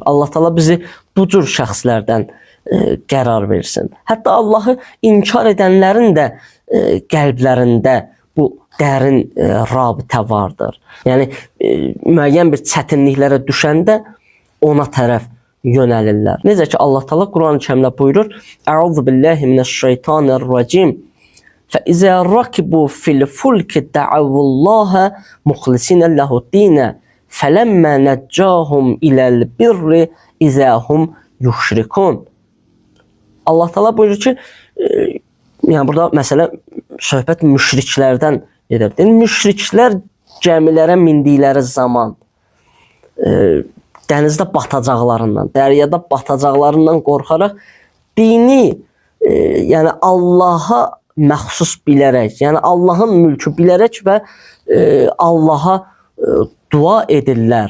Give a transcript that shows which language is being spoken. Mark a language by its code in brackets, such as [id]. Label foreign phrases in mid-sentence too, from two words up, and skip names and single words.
[az] Allah Taala bizi bu cür şəxslərdən qərar versin. Hətta Allahı inkar edənlərin də qəlblərində bu dərin rabitə vardır. Yəni müəyyən bir çətinliklərə düşəndə ona tərəf yönəlirlər. Necə ki Allah Taala Quran-ı Kərimdə buyurur: [ar] "أعوذ بالله من الشيطان الرجيم. فَإِذَا رَكِبُوا فِي الْفُلْكِ دَعَوُا اللّٰهَ مُخْلِصِينَ لَهُ الدِّينَ فَلَمَّا نَجَّاهُمْ إِلَى الْبِرِّ إِذَا هُمْ يُشْرِكُونَ." [az] Allah Taala buyurur ki, yəni burada məsələ söhbət müşriklərdən gedir. Müşriklər gəmilərə mindikləri zaman dənizdə batacaqlarından, dəryada batacaqlarından qorxaraq dini, yəni Allaha məxsus bilərək, yəni Allahın mülkü bilərək və Allaha dua edirlər.